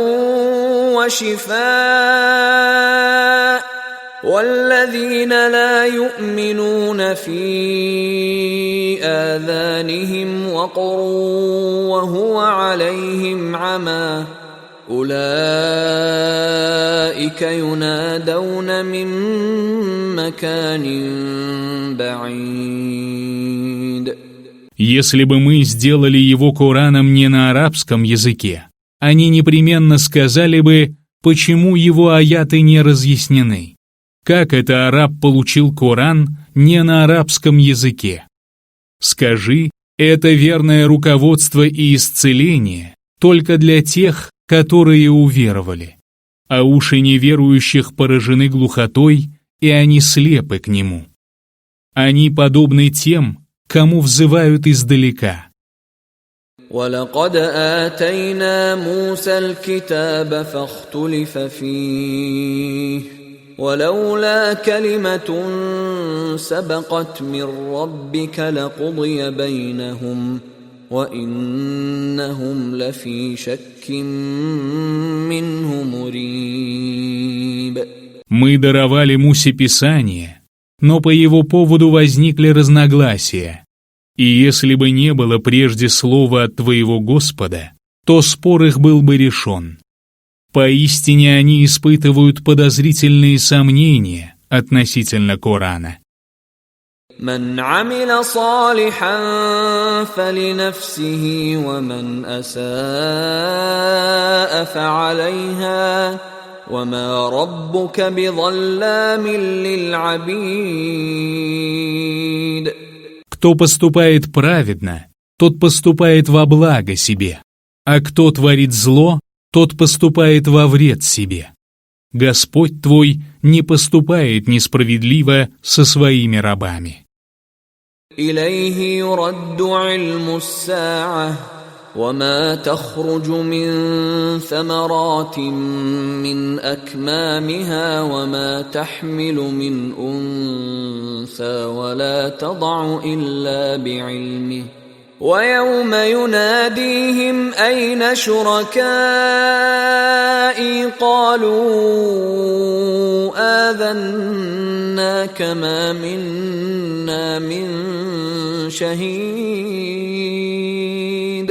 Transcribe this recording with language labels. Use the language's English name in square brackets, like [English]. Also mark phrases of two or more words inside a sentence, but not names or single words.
[Arabic] وشفاء والذين لا يؤمنون في آذانهم وقر وهو عليهم عمى أولئك ينادون من مكان بعيد. [Russian] Если бы мы сделали его Кораном не на арабском языке, они непременно сказали бы, почему его аяты не разъяснены. Как это араб получил Коран не на арабском языке? Скажи, это верное руководство и исцеление только для тех, которые уверовали, а уши неверующих поражены глухотой, и они слепы к нему. Они подобны тем, кому взывают издалека. [Arabic] وَلَقَدْ آتَيْنَا مُوسَى الْكِتَابَ فَاخْتُلِفَ فِيهِ وَلَوْلَا كَلِمَةٌ سَبَقَتْ مِنْ رَبِّكَ لَقُضِيَ بَيْنَهُمْ وَإِنَّهُمْ لَفِي شَكٍّ مِّنْهُ مُرِيبٍ. [Russian] Мы даровали Мусе Писание, но по его поводу возникли разногласия. И если бы не было прежде слова от твоего Господа, то спор их был бы решен. Поистине они испытывают подозрительные сомнения относительно Корана. [Arabic] من عمل صالحا فلنفسه ومن أساء فعليها وما ربك بظلام للعبيد. [Russian] Кто поступает праведно, тот поступает во благо себе, а кто творит зло, тот поступает во вред себе. Господь твой не поступает несправедливо со своими рабами. [Arabic] إليه يرد علم الساعة وما تخرج من ثمرات من أكمامها وما تحمل من أنثى ولا تضع إلا بعلمه ويوم يناديهم أين شركائي قالوا آذناك ما منا من شهيد.